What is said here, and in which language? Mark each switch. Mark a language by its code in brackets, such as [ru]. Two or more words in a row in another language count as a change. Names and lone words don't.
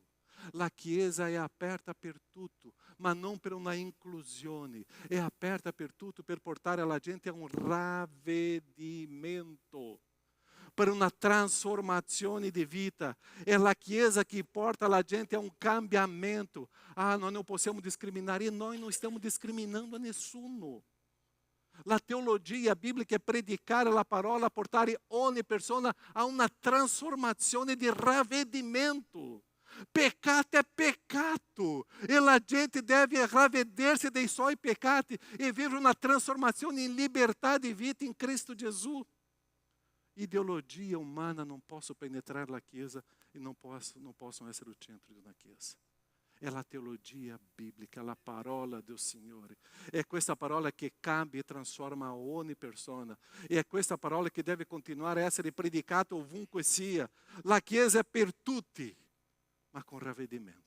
[it] La Chiesa è aperta per tutto, ma non per una inclusione. È aperta per tutto per portare la gente a un ravvedimento, per una trasformazione di vita. È la Chiesa che porta la gente a un cambiamento. [pt] Nós não possiamo discriminar, e nós não estamos discriminando a nessuno. [it] La teologia bíblica è predicare la parola, portare ogni persona a una trasformazione di ravvedimento. Peccato è peccato e la gente deve ravvedersi dei suoi peccati e vivere una trasformazione in libertà di vita in Cristo Gesù. [pt] ideologia humana não possa penetrar [it] la Chiesa [pt] e não possam essere o centro [it] di una Chiesa. È la teologia biblica, la parola del Signore. È questa parola che cambia e trasforma ogni persona. E è questa parola che deve continuare a essere predicata ovunque sia. La Chiesa è per tutti, ma con ravvedimento.